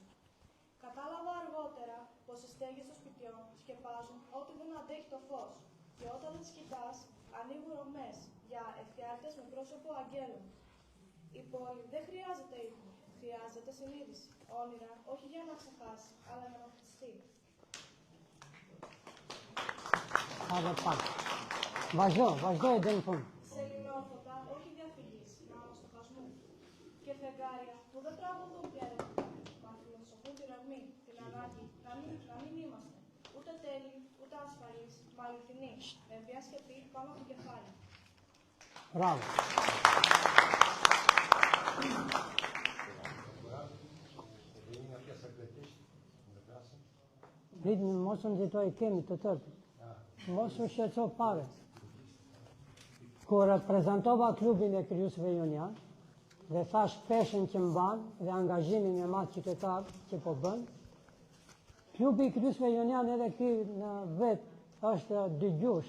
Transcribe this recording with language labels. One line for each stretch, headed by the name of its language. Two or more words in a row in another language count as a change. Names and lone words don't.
Greek: Κατάλαβα αργότερα πως οι στέγες των σπιτιών σκεπάζουν ό,τι δεν αντέχει το φως και όταν δεν τις κοιτάς, ανοίγουν ρογμές για εφιάλτες με πρόσωπο αγγέλων. Η πόλη δεν χρειάζεται ύπνο, χρειάζεται συνείδηση, όνειρα όχι για να ξεχάσει, αλλά για να χτιστεί.
Albanian: Βαζδό e deri në fund.
Greek: Σεληνόφωτα, όχι διαφυγής, μα αναστοχασμού. Και φεγγάρια που δεν τραγουδούν πια ερευνητικά, μα φιλοσοφούν την ορμή, την ανάγκη να μην είμαστε ούτε τέλειοι, ούτε ασφαλείς, μα αληθινοί, με μια σκεπή πάνω από το κεφάλι.
Albanian: Bravo. Pritni, mos u nxitoj kemi të tërë. Mos u shqetëso pare. Kur reprezentova klubin e Kryusëve Jonian dhe thash peshën që mban dhe angazhimin e madh qytetar që po bën, klubi i Kryusëve Jonian edhe ky në vet është dëgjues.